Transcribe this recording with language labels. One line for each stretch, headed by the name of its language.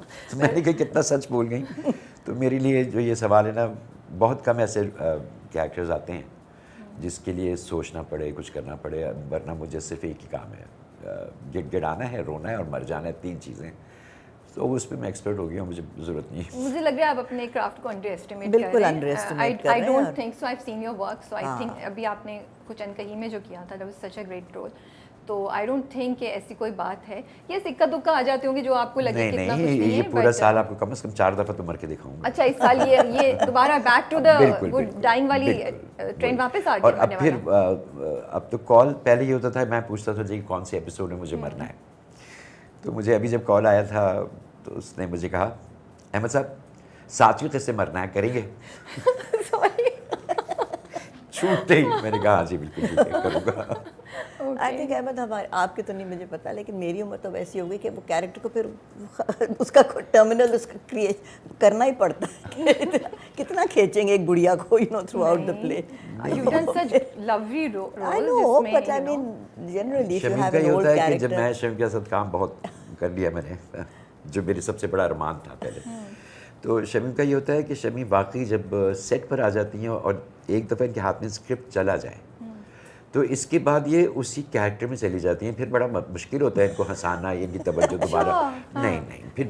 Urdu: تو میں نے کہا کتنا سچ بول گئی. تو میرے لیے جو یہ سوال ہے نا, بہت کم ایسے کیریکٹرز آتے ہیں جس کے لیے سوچنا پڑے, کچھ کرنا پڑے, ورنہ مجھے صرف ایک ہی کام ہے, گڑگڑانا ہے, رونا ہے اور مر جانا ہے, 3 چیزیں. تو اس پہ میں ایکسپرٹ ہو گیا ہوں, مجھے ضرورت نہیں ہے. مجھے لگ رہا ہے آپ اپنے کرافٹ کو انڈر ایسٹیمیٹ کر رہے ہیں. بالکل انڈر ایسٹیمیٹ کر رہے ہیں.
English: I don't think so. I've seen your work, so I think
Urdu: ابھی آپ نے کچھ انکہی میں جو کیا تھا,
English: that was such a great role.
Urdu: تو
English: I don't think
Urdu: کہ ایسی کوئی بات ہے. یہ سکہ دکہ آ جاتے ہوں گے جو آپ کو لگے کہ اتنا کچھ نہیں ہے. یہ پورا سال آپ کو کم از کم 4 دفعہ تو مر کے دکھاؤں گا. اچھا, اس سال یہ دوبارہ
English: back to the
Urdu: وہ ڈائنگ والی ٹرین واپس آ گئی. اور اب پھر اب تو کال پہلے یہ ہوتا تھا, میں پوچھتا تھا جی کون سے ایپیسوڈ میں مجھے مرنا ہے. تو مجھے ابھی جب کال آیا تھا تو اس نے مجھے کہا احمد صاحب 7ویں قسط سے مرنا ہے, کریں گے؟ چھوٹتے ہی میں نے کہا ہاں جی بالکل ٹھیک ہے, کروں گا.
English: I think
Urdu: احمد ہمارے آپ کے تو نہیں مجھے پتا, لیکن میری عمر تو ویسی ہو گئی کہ وہ کیریکٹر کو پھر اس کا ٹرمینل اس کا کریٹ کرنا ہی پڑتا ہے. کتنا کھینچیں گے ایک گڑیا کو
English: Throw out the play. You've done such lovely roles. I know, but I mean generally if you have an old character.
Urdu: جب میں شمیم کے ساتھ کام بہت کر لیا میں نے, جو میری سب سے بڑا ارمان تھا پہلے, تو شمیم کا یہ ہوتا ہے کہ شمیم واقعی جب سیٹ پر آ جاتی ہیں اور ایک دفعہ ان کے ہاتھ میں اسکرپٹ چلا جائے تو اس کے بعد یہ اسی کیریکٹر میں چلی جاتی ہیں. پھر بڑا مشکل ہوتا ہے ان کو ہنسانا, ان کی توجہ دوبارہ نہیں پھر